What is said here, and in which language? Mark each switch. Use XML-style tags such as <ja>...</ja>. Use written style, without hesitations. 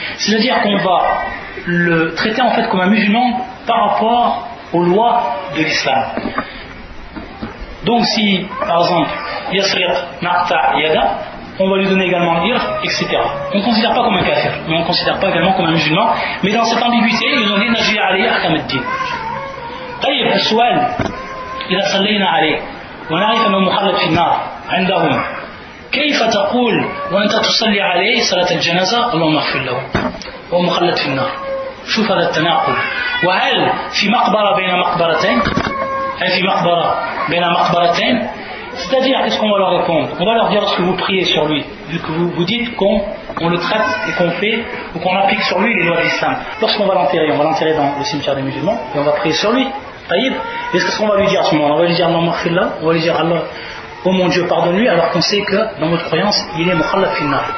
<fr>C'est-à-dire qu'on va le traiter en fait comme un musulman par rapport aux lois de l'islam. Donc si, par exemple,</fr> <ar>yasriq naqta yada,</ar> <fr>on va lui donner également l'ir, etc. On ne considère pas comme un kafir, mais on ne considère pas également comme un musulman. Mais dans cette ambiguïté, ils ont dit</fr> <ar>najri alayhi ahkam ad-din. طيب السؤال إذا صلينا عليه ونعرف أنه مخلد في النار عندهم كيف تقول وأنت تصلي عليه صلاة الجنازة اللهم اغفر له وهو مخلد في النار؟ شوف هذا التناقض. وهل في مقبرة بين مقبرتين؟ هل في مقبرة بين مقبرتين؟</ar> <fr>C'est-à-dire, qu'est-ce qu'on va leur répondre? On va leur dire lorsque vous priez sur lui, vu que vous dites qu'on le traite et qu'on fait, ou qu'on applique sur lui les lois de l'islam. Lorsqu'on va l'enterrer, on va l'enterrer dans le cimetière des musulmans, et on va prier sur lui. Taïb. Et qu'est-ce qu'on va lui dire à ce moment-là? On va lui dire</fr> <ar>Allah maghfirlah,</ar> <fr>on va lui dire Allah, oh mon Dieu, pardonne-lui, alors qu'on sait que dans notre croyance, il est</fr> <ar>mukhallad finnar.</ar>